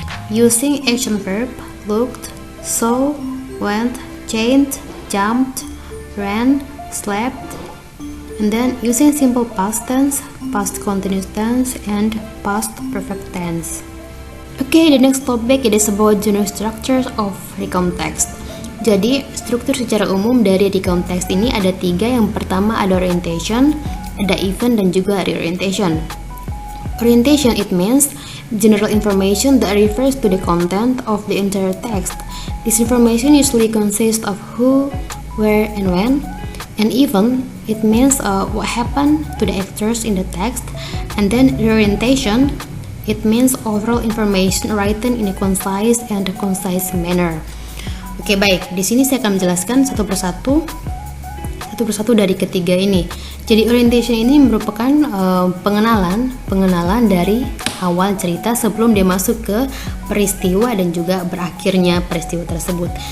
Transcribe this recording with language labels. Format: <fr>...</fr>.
<en>Using action verb, looked, saw, went, changed, jumped, ran, slept. And then using simple past tense, past continuous tense, and past perfect tense. Okay, the next topic it is about general structures of recontext.</en> <id>Jadi, struktur secara umum dari recontext ini ada tiga. Yang pertama ada orientation, ada event, dan juga reorientation.</id> <en>Orientation, it means general information that refers to the content of the entire text. This information usually consists of who, where, and when. And event, it means what happened to the actors in the text. And then reorientation, it means overall information written in a concise manner.</en> <id>Oke, baik. Di sini saya akan menjelaskan satu persatu dari ketiga ini. Jadi orientation ini merupakan pengenalan dari awal cerita sebelum dia masuk ke peristiwa dan juga berakhirnya peristiwa tersebut.</id>